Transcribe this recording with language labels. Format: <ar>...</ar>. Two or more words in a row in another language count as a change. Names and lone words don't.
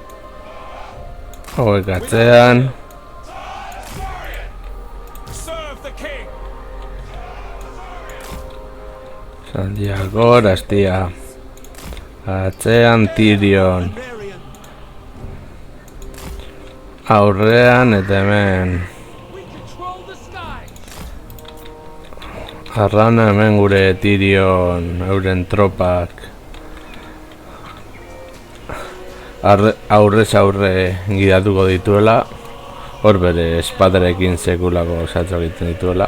<eu>Hauek atzean.</eu> <en>Serve the king!</en> <eu>Santiago, Astia. Atzean Tyrion. Anarian, Aurrean eta hemen.</eu> <en>We control the skies!</en> <eu>Arrana hemen gure Tyrion, euren tropak. Aurrez aurre gidatuko dituela. Hor bere espadarekin sekulako osatzo egiten dituela.</eu>